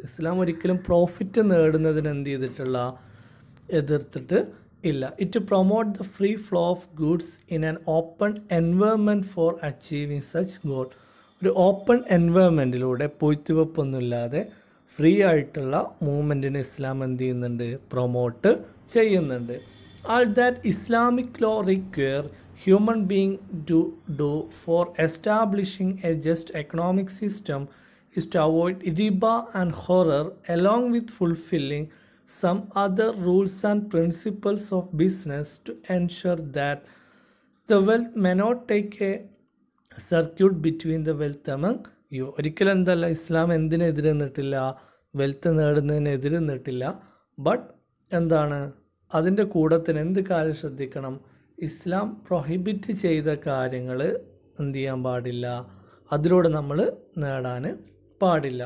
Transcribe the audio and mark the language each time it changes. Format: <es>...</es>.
<ml>ഇസ്ലാം ഒരിക്കലും പ്രോഫിറ്റ് നേടുന്നതിന് എന്ത് ചെയ്തിട്ടുള്ള എതിർത്തിട്ട് ഇല്ല.</ml> <en>It promote the free flow of goods in an open environment for achieving such goal.</en> <ml>ഒരു ഓപ്പൺ എൻവയൺമെൻറ്റിലൂടെ പൊയ്ത്തുവെപ്പൊന്നുമില്ലാതെ ഫ്രീ ആയിട്ടുള്ള മൂവ്മെൻറ്റിന് ഇസ്ലാം എന്ത് ചെയ്യുന്നുണ്ട്, പ്രൊമോട്ട് ചെയ്യുന്നുണ്ട്.</ml> <en>All that Islamic law require human being to do for establishing a just economic system is to avoid riba and horror along with fulfilling some other rules and principles of business to ensure that the wealth may not take a circuit between the wealth among you.</en> <ml>ഒരിക്കലും എന്തല്ല ഇസ്ലാം എന്തിനെതിരെ നിന്നിട്ടില്ല, wealth നേടുന്നതിനെതിരെ നിന്നിട്ടില്ല. But എന്താണ് അതിൻ്റെ കൂടത്തിന് എന്ത് കാര്യം ശ്രദ്ധിക്കണം, ഇസ്ലാം prohibit ചെയ്ത കാര്യങ്ങൾ എന്ത് ചെയ്യാൻ പാടില്ല, അതിലൂടെ നമ്മൾ നേടാൻ പാടില്ല.</ml>